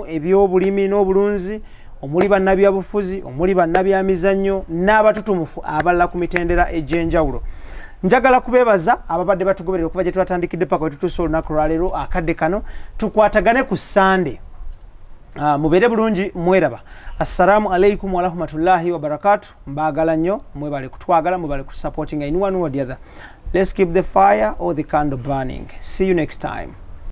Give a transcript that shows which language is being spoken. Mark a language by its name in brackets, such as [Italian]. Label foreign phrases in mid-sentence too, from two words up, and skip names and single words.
[Ganda] ebyobulimi n'obulunzi omuli bannabyabufuzi omuli bannabyamizannyo n'abatutumufu abalala ku mitendera egy'enjawulo njagala kubebaza ababadde batugoberera okuva gye twatandikidde paka we tutuuse olunaku lwaleero akadde kano tukwatagane ku Sunday mubeere bulungi mweraba [Arabic] السلام عليكم و رحمة الله و بركاته [Ganda] mbaagala nnyo mwebale kutwagala mwebale ku [English] supporting in one way or the other let's keep the fire or the candle burning see you next time